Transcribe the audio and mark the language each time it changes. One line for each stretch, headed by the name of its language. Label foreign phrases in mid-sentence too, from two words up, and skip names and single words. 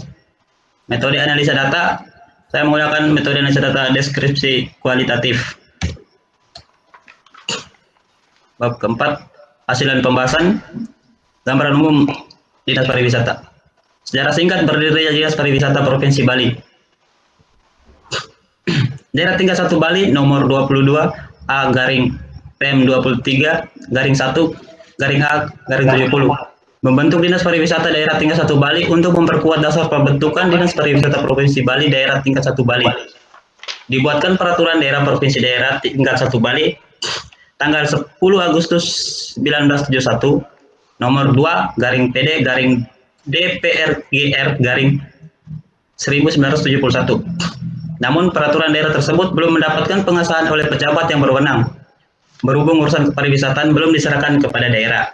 Indonesian: Metode analisa data, saya menggunakan metode analisa data deskripsi kualitatif. Bab keempat, hasil dan pembahasan, gambaran umum Dinas Pariwisata. Secara singkat berdirinya Dinas Pariwisata Provinsi Bali. Daerah tingkat 1 Bali nomor 22 A garing PM 23 garing 1 garing A garing 70 membentuk Dinas Pariwisata Daerah tingkat 1 Bali untuk memperkuat dasar pembentukan Dinas Pariwisata Provinsi Bali Daerah tingkat 1 Bali. Dibuatkan peraturan daerah provinsi daerah tingkat 1 Bali tanggal 10 Agustus 1971 nomor 2 garing PD garing DPRGR garing 1971. Namun peraturan daerah tersebut belum mendapatkan pengesahan oleh pejabat yang berwenang, berhubung urusan kepariwisataan belum diserahkan kepada daerah.